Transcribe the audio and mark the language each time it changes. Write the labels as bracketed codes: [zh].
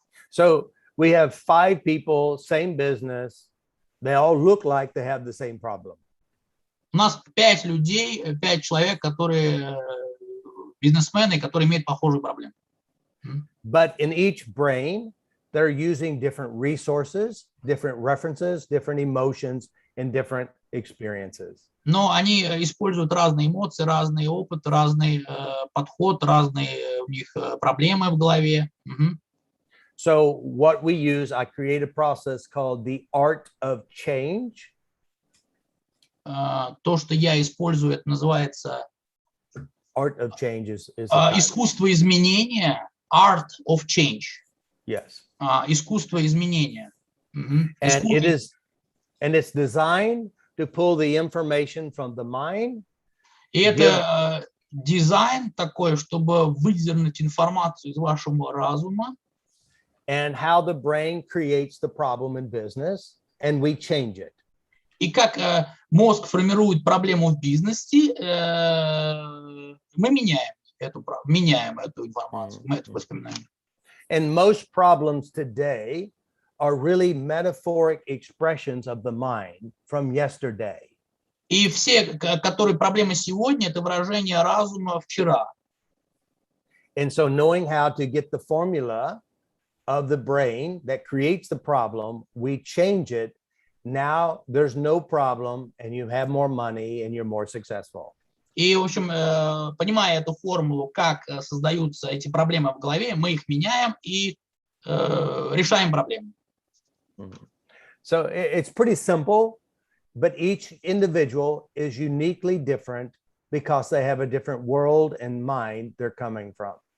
[en] So we have 5 people, same business. They all look like they have the same problem. [ru] У нас 5 людей, 5 человек, которые бизнесмены, которые имеют похожие проблемы. [en] But in each brain, they're using different resources, different references, different emotions, and different experiences. [ru] Но они используют разные эмоции, разный опыт, разный подход, разные у них проблемы в голове. [en] So what we use, I create a process called the art of change. [ru] То, что я использую, это называется [en] Art of change is [ru] искусство изменения, art of change. [en] Yes. [ru] Искусство изменения. [en] And it's designed to pull the information from the mind. [ru] И это дизайн такой, чтобы выдернуть информацию из вашего разума, [en] and how the brain creates the problem in business, and we change it. [ru] и как мозг формирует проблему в бизнесе, мы меняем эту информацию, мы это воспоминание. [en] And most problems today are really metaphoric expressions of the mind from yesterday. [ru] И все, которые проблемы сегодня, это выражение разума вчера. [en] And so knowing how to get the formula of the brain that creates the problem, we change it. Now there's no problem and you have more money and you're more successful. [ru] И, в общем, понимая эту формулу, как создаются эти проблемы в голове, мы их меняем и решаем проблемы. [en] So it's pretty simple, but each individual is uniquely different because they have a different world and mind they're coming from.